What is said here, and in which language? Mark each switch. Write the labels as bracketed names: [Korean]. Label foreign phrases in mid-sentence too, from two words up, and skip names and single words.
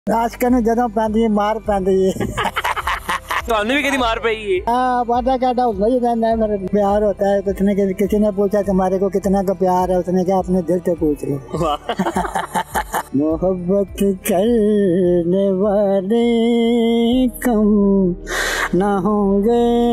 [Punjabi] ਅੱਜਕੱਲ੍ਹ ਨੇ ਜਦੋਂ ਪੈਂਦੀ ਮਾਰ ਪੈਂਦੀ ਹੈ। ਤੁਹਾਨੂੰ ਵੀ ਕਦੀ ਮਾਰ ਪਈ है? [Hindi] हाँ वादा कहता हूँ भाई रहना है, मेरा प्यार होता है। किसी ने पूछा तुम्हारे को कितना का प्यार है, उसने कहा अपने दिल से पूछ लो। मोहब्बत करने वाले कम ना होंगे।